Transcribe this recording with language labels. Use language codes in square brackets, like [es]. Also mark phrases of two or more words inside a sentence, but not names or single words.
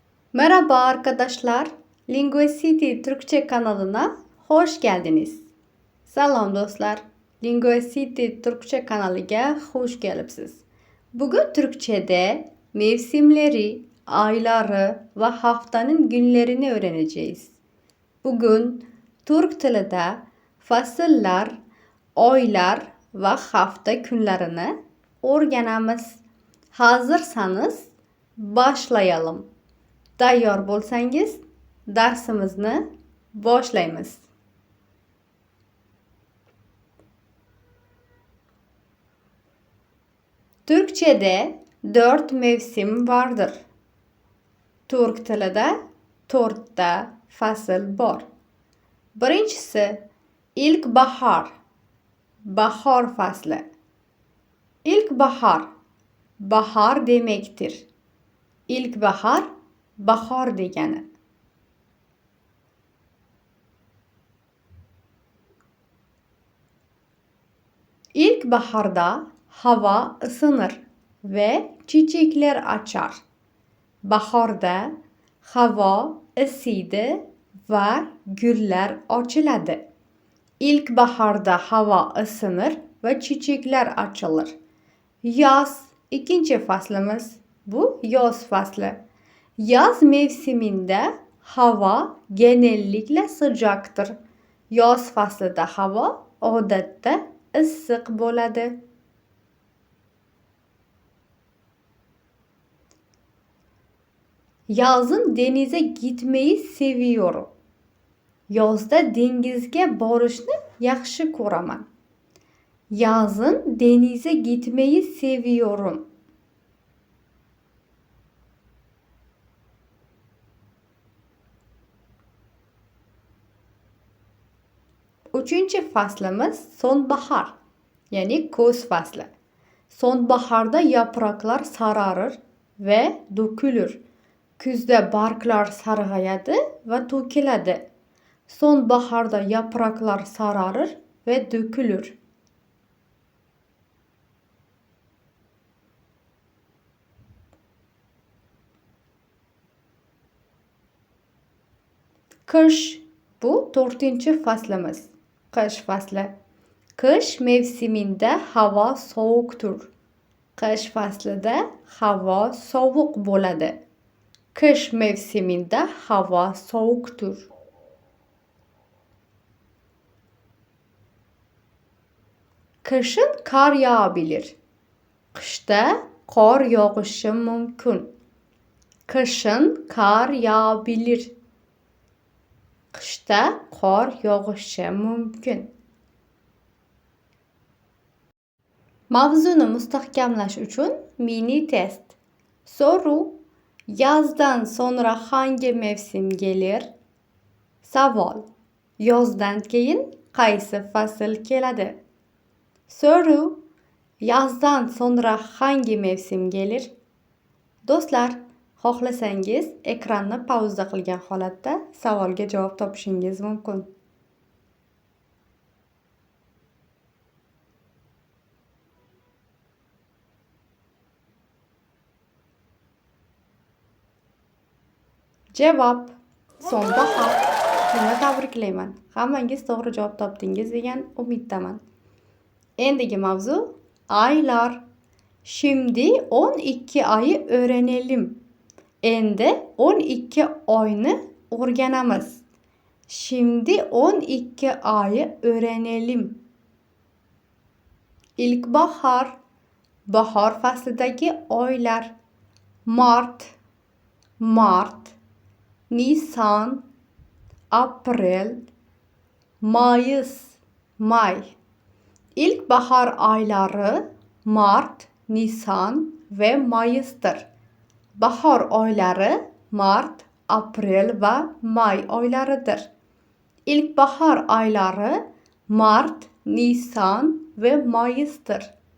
[tr] Merhaba arkadaşlar. Linguacity Türkçe kanalına hoş geldiniz. [uz] Salom do'stlar. Linguacity Türkçe kanaliga hoş kelibsiz. [tr] Bugün Türkçe'de mevsimleri, ayları ve haftanın günlerini öğreneceğiz. [uz] Bugün Türk tilida fasllar, oylar ve hafta günlerini o'rganamiz. [tr] Hazırsanız başlayalım. [uz] Tayyor bo'lsangiz, darsimizni boshlaymiz. [tr] Türkçe'de 4 mevsim vardır. [uz] Türk tilida 4 ta fasl bor. Birinchisi ilkbahor. Bahor fasli. [tr] İlkbahor bahor demektir. [uz] İlkbahor bahor degani. [tr] İlkbaharda hava ısınır ve çiçekler açar. [uz] Bahorda hava isiydi ve [tr] güller açılады. İlkbaharda hava ısınır ve çiçekler açılır. Yaz ikinci faslimiz. [uz] Bu yoz faslı. [tr] Yaz mevsiminde hava genellikle sıcaktır. [uz] Yoz faslida hava odatda issiq bo'ladi. [tr] Yazın denize gitmeyi seviyorum. [uz] Yozda dengizga borishni yaxshi ko'raman. [tr] Yazın denize gitmeyi seviyorum. Üçüncü faslimiz sonbahar. [uz] Yani kuz faslı. [tr] Sonbaharda yapraklar sararır ve dökülür. [uz] Kuzda barglar sarg'ayadi ve to'kiladi. [tr] Sonbaharda yapraklar sararır ve dökülür. Kış bu 4. faslimiz. Kış faslı. Kış mevsiminde hava soğuktur. [uz] Kış faslida hava sovuq bo'ladi. [tr] Kış mevsiminde hava soğuktur. Kışın kar yağabilir. [uz] Qishda qor yog'ishi mumkin. [tr] Kışın kar yağabilir. [uz] Qishda qor yog'ishi mumkin. Mavzuni mustahkamlash uchun mini test. [tr] Soru: Yozdan sonra hangi mevsim gelir? [uz] Savol: Yozdan keyin qaysi fasl keladi? [tr] Soru: Yozdan sonra hangi mevsim gelir? [uz] Do'stlar, xohlasangiz ekranni pauza qilgan holatda savolga javob topishingiz mumkin. Javob: sonbahor. Sizni tabriklayman. Hammangiz to'g'ri javob topdingiz degan umiddaman. Endigi mavzu aylar. [tr] Şimdi 12 ayı öğrenelim. [uz] Endi 12 oyni o'rganamiz. [tr] Şimdi 12 ayı öğrenelim. İlkbahar, [uz] bahor faslidagi oylar. [tr] Mart, Nisan, Aprel, Mayıs, May. İlkbahar ayları Mart, Nisan ve Mayıs'tır. Bahar ayları Mart, Aprel ve May aylarıdır. İlkbahar ayları Mart, Nisan ve Mayıs'tır.